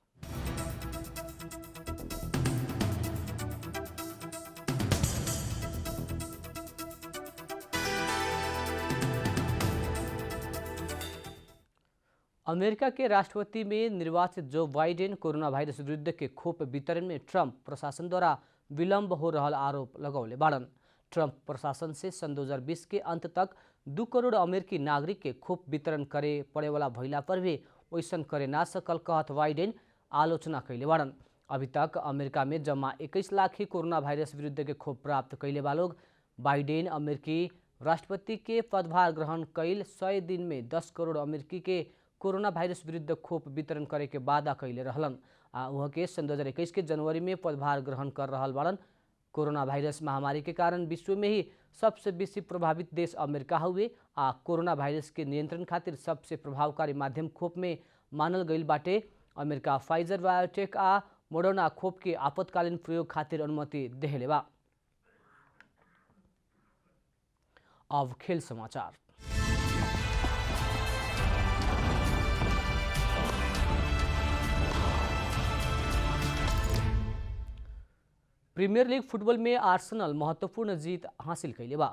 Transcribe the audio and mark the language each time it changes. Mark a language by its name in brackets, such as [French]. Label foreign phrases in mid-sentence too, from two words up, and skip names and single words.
[Bhojpuri] अमेरिका के राष्ट्रपति में निर्वाचित जो बाइडेन कोरोना वायरस विरुद्ध के खोप वितरण में ट्रंप प्रशासन द्वारा विलंब हो रहा आरोप लगौले बाड़न। ट्रंप प्रशासन से सन 2020 के अंत तक 2 करोड़ अमेरिकी नागरिक के खोप वितरण करे पड़े वाला भइला पर भी वैसन करे ना सकल कहत बाइडेन आलोचना कैले बाड़न। अभी तक अमेरिका में जम्मा 21 लाख ही कोरोना वायरस विरुद्ध के खोप प्राप्त कैले बा लोग। बाइडेन अमेरिकी राष्ट्रपति के पदभार ग्रहण कैल 100 दिन में 10 करोड़ अमेरिकी के कोरोना वायरस विरुद्ध खोप वितरण करे के वादा कैले रहलन। वह के सन 2021 के जनवरी में पदभार ग्रहण कर रहल बाड़न। कोरोना वायरस महामारी के कारण विश्व में ही सबसे बेसी प्रभावित देश अमेरिका हुए। कोरोना वायरस के नियंत्रण खातिर सबसे प्रभावकारी माध्यम खोप में मानल गईल बाटे। अमेरिका फाइजर बायोटेक आ मोडर्ना खोप के आपतकालीन प्रयोग खातिर अनुमति देहले बा। अब खेल समाचार। प्रीमियर लीग फुटबॉल में आर्सेनल महत्वपूर्ण जीत हासिल कैले बा।